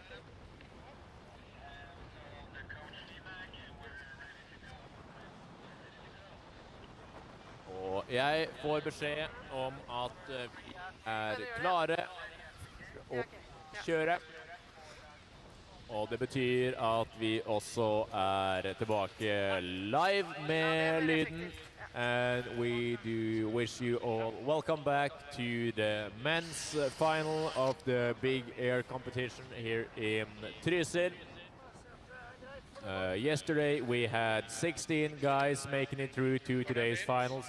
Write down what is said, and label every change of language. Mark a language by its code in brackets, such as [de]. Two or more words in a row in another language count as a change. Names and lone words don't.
[no] Og jeg får beskjed om at vi er klare å kjøre. Og det betyr at vi også er tilbake live med lyden. [en] And we do wish you all welcome back to the men's final of the big air competition here in Trysil. Yesterday we had 16 guys making it through to today's finals.